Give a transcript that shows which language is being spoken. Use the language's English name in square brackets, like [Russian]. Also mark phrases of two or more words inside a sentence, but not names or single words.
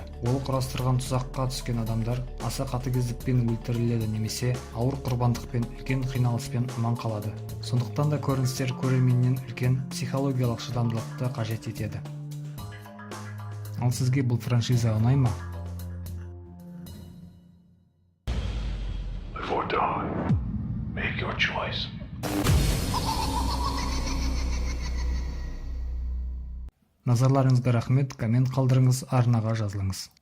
[Kazakh] Ол құрастырған тұзаққа түскен адамдар аса қатыгездікпен өлтіріледі немесе ауыр құрбандықпен үлкен қиналыспен аман қалады. Сондықтан да көріністер көрерменнен үлкен психологиялық шыдамдылықты қажет етеді. Ал сізге бұл франшиза ұнай ма? [English] Make your choice. [Kazakh] Назарларыңызға рахмет, коммент қалдырыңыз, арнаға жазылыңыз.